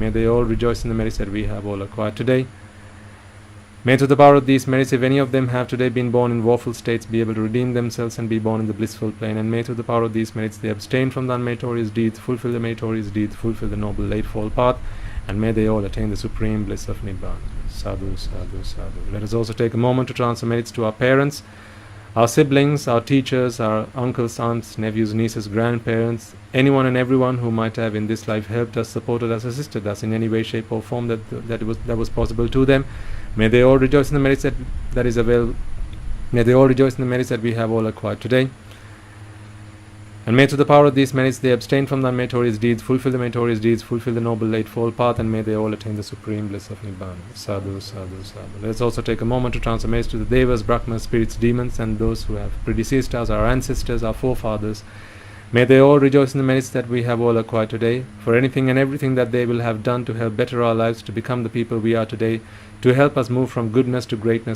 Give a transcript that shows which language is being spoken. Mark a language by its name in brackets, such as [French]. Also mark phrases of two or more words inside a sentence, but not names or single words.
[English] May they all rejoice in the merits that we have all acquired today. May through the power of these merits, if any of them have today been born in woeful states, be able to redeem themselves and be born in the blissful plane. And may through the power of these merits they abstain from the unmeritorious deeds, fulfill the meritorious deeds, fulfill the noble eightfold path, and may they all attain the supreme bliss of Nibbana. [Pali] Sadhu, sadhu, sadhu. [English] Let us also take a moment to transfer merits to our parents, our siblings, our teachers, our uncles, aunts, nephews, nieces, grandparents, anyone and everyone who might have in this life helped us, supported us, assisted us in any way, shape or form that was possible to them. May they all rejoice in the merits that is available. May they all rejoice in the merits that we have all acquired today. And may through the power of these merits they abstain from the unmeritorious deeds, fulfill the meritorious deeds, fulfill the noble eightfold path, and may they all attain the supreme bliss of Nibbana. [Pali] Sadhu, sadhu, sadhu. [English] Let us also take a moment to transfer merits to the Devas, Brahmas, spirits, demons, and those who have predeceased us, our ancestors, our forefathers. May they all rejoice in the merits that we have all acquired today, for anything and everything that they will have done to help better our lives, to become the people we are today, to help us move from goodness to greatness.